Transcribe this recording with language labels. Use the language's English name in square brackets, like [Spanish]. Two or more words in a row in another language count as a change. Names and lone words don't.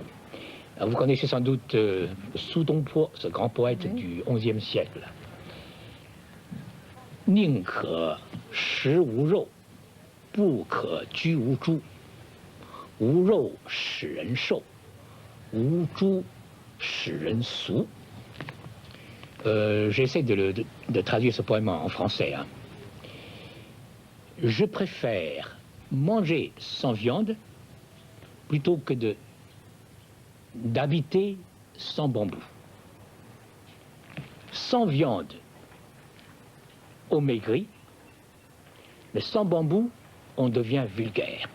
[French] Alors, vous connaissez sans doute Su Dongpo, ce grand poète du XIe siècle. [Chinese] 宁可食无肉，不可居无猪。无肉使人瘦，无猪使人俗。 [French] J'essaie de traduire ce poème en français. Hein. Je préfère manger sans viande plutôt que d'habiter sans bambou. Sans viande, on maigrit, mais sans bambou, on devient vulgaire.